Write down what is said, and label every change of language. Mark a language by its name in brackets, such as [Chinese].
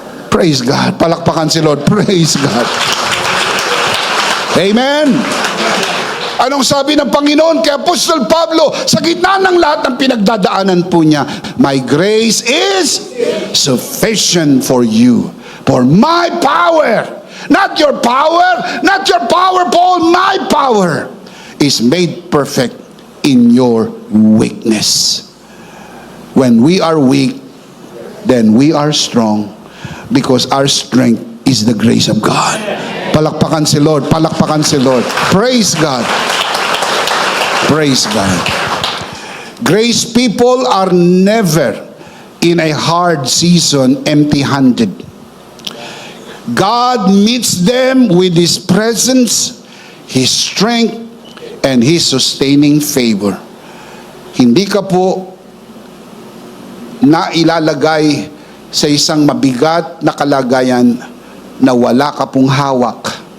[English] Praise God. [Filipino] Palakpakan si Lord. [English] Praise God. Amen. [Filipino] Anong sabi ng Panginoon kay Apostol Pablo sa gitna ng lahat ng pinagdadaanan po niya? [English] My grace is sufficient for you. For my power, not your power, Paul, my power is made perfect in your weakness. When we are weak, then we are strong, because our strength is the grace of God. [Filipino] Palakpakan si Lord, palakpakan si Lord. [English] Praise God. Praise God. Grace people are never in a hard season empty-handed. God meets them with His presence, His strength, and His sustaining favor. [Filipino] Hindi ka po na ilalagay sa isang mabigat na kalagayan na wala ka pong hawak.